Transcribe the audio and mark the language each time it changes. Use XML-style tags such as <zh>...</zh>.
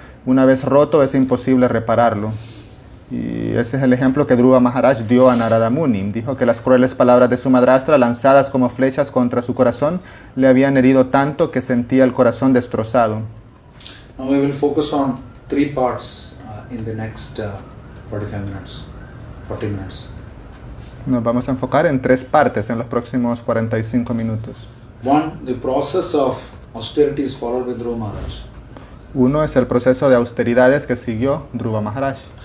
<es>Una vez roto es imposible repararlo. Y ese es el ejemplo que Dhruva Maharaj dio a Narada Muni. Dijo que las crueles palabras de su madrastra, lanzadas como flechas contra su corazón, le habían herido tanto que sentía el corazón destrozado.</es> <en>Now we will focus on three parts in the next 40 minutes.</en> <es>Nos vamos a enfocar en 3 partes en los próximos 45 minutos.</es> <en>One, the process of austerities followed by Dhruva Maharaj.</en> <es>Uno es el proceso de austeridades que siguió Dhruva Maharaj.</es>